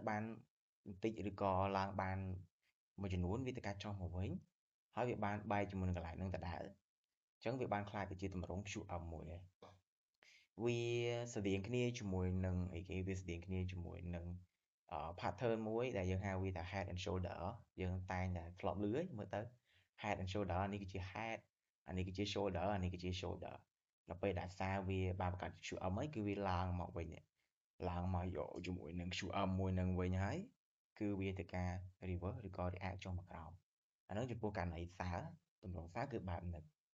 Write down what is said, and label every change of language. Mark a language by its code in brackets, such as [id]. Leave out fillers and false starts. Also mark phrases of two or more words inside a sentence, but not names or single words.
[km] បានបន្តិចឬក៏ឡើងបានមួយចំនួនវាទៅការចុះមកវិញហើយវាបានបែកជាមួយនឹងកន្លែងហ្នឹងដដែលអញ្ចឹងវាបានខ្លាយទៅជាតម្រង QM មួយហើយវាស្តៀងគ្នាជាមួយនឹងវាស្តៀងគ្នាជាមួយនឹងpattern មួយដែលយើងហៅវាថា [en] head and shoulder [km] យើងតែងតែធ្លាប់ឮមើលទៅ [en] head and shoulder [km] នេះគឺជា head អានេះគឺជា shoulder អានេះគឺជា shoulder ដល់ពេលដែលសារវាបានបង្កើត QM ហើយគឺវាឡើងមកវិញឡើងមកយកជាមួយនឹង QM មួយនឹងវិញហើយគឺវាទៅការ reverse ឬក៏ react ចុះមកក្រោមអាហ្នឹងចំពោះករណីសារតម្រងសារគឺបែបហ្នឹង